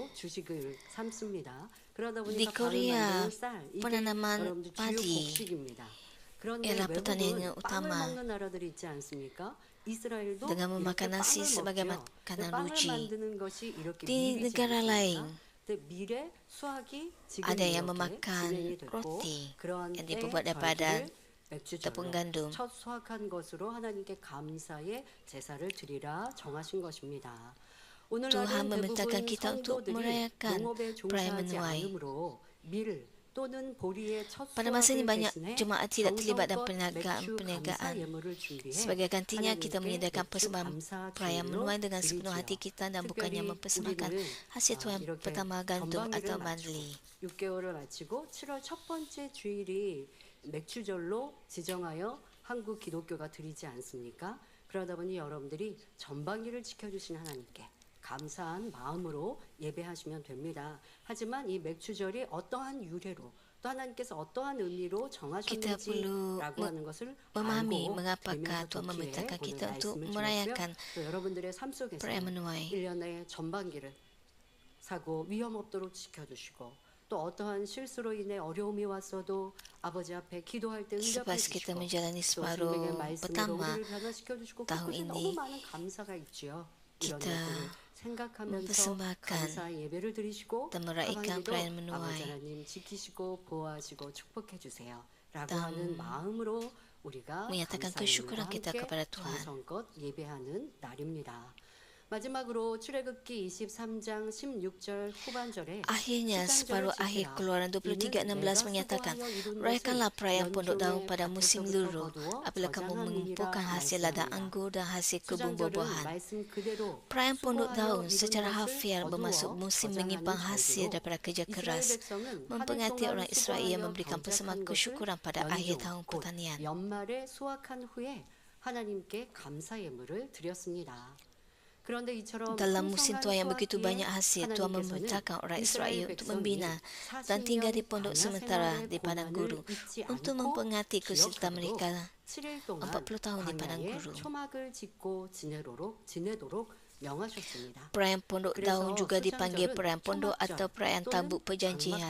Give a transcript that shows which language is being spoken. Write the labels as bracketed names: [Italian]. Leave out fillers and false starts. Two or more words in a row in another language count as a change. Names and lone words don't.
[Malay] Di Korea, penanaman padi ialah pertanian yang utama dengan memakan nasi sebagai makanan ruji. Di negara lain, ada yang memakan roti yang dibuat daripada tepung gandum. [Korean] 첫 수확한 것으로 하나님께 감사의 제사를 드리라 정하신 것입니다. [Malay] Tuhan memerintahkan kita untuk merayakan perayaan menuai. Pada masa ini banyak jemaat tidak terlibat dalam perniagaan. Sebagai gantinya kita menyediakan persembahan perayaan menuai dengan sepenuh hati kita dan bukannya mempersembahkan hasil tuai pertama gandum atau barley. [Korean] 6개월을 마치고 7월 첫 번째 주일이 맥주절로 지정하여 한국 기독교가 드리지 않습니까? 그러다 보니 여러분들이 전방위를 지켜주신 하나님께 감사한 마음으로 예배하시면 됩니다. 하지만 이 맥주절이 어떠한 유래로 또 하나님께서 어떠한 의미로 정하셨는지라고 하는 것을 [Malay] memahami [Korean] 알고 [Malay] mengapakah Tuhan memerintahkan kita untuk merayakan [Korean] 또 여러분들의 삶 속에서 [Malay] perayaan menuai. [Korean] 1년에 전반기를 사고 위험 없도록 지켜주시고 또 어떠한 실수로 인해 어려움이 왔어도 아버지 앞에 기도할 때 응답해 [Malay] Selepas kita [Korean] 주시고 [Malay] menjalani [Korean] 또 [Malay] separuh [Korean] 생명의 말씀으로 [Malay] pertama [Korean] 우리를 변화시켜 주시고 [Malay] tahun [Korean] 그것이 [Malay] ini, [Korean] 너무 많은 감사가 있지요. 이런 [Malay] kita [Korean] 것들을 생각하면서 [Malay] mempersembahkan [Korean] 감사의 예배를 드리시고 [Malay] dan meraihkan [Korean] 하반기도 [Malay] perayaan [Korean] 아버지 [Malay] menuai. [Korean] 하나님 지키시고 보호하시고 축복해 주세요 라고 [Malay] Dan [Korean] 하는 마음으로 우리가 [Malay] menyatakan [Korean] 감사의 [Malay] kesyukuran [Korean] 예배와 [Malay] kita [Korean] 함께 [Malay] kepada Tuhan. [Korean] 정성껏 예배하는 날입니다. 마지막으로 출애굽기 23장 16절 후반절에 [Malay] Akhirnya, separuh akhir Keluaran 23:16 menyatakan, rayakanlah perayaan pondok daun pada musim luruh, apabila kamu mengumpulkan hasil ladang anggur dan hasil kebun buah-buahan. Perayaan pondok daun secara harfiah bermaksud musim menyimpan hasil daripada kerja keras, memperingati orang Israel memberikan persembahan kesyukuran pada akhir tahun pertanian. [Korean] 연말에 수확한 후에 하나님께 감사 예물을 드렸습니다. [Malay] Dalam musim tuai yang begitu banyak hasil, Tuhan memerintahkan orang Israel untuk membina dan tinggal di pondok sementara di padang gurun untuk memperingati kesulitan mereka 40 tahun di padang gurun. Perayaan pondok daun juga dipanggil perayaan pondok atau perayaan tabut perjanjian.